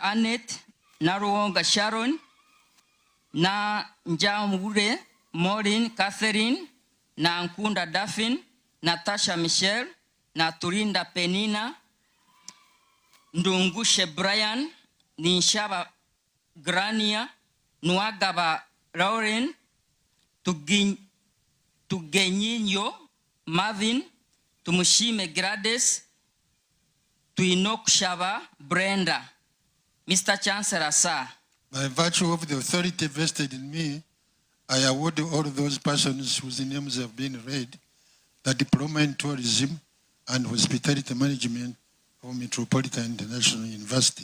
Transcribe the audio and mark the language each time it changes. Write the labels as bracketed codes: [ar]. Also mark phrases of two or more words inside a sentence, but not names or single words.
[en] Annette, Naruonga Sharon, na Njamure Maureen Catherine, na Nkunda Daphne, Natasha Michelle, na Turinda Penina, Ndungushe Brian, Ninshaba Grania, Nuagaba Lauren, Tugenyinyo Marvin, Tumushime Grades, Tuinokshaba Brenda. Mr. Chancellor, sir. By virtue of the authority vested in me, I award all those persons whose names have been read the Diploma in Tourism and Hospitality Management of Metropolitan International University.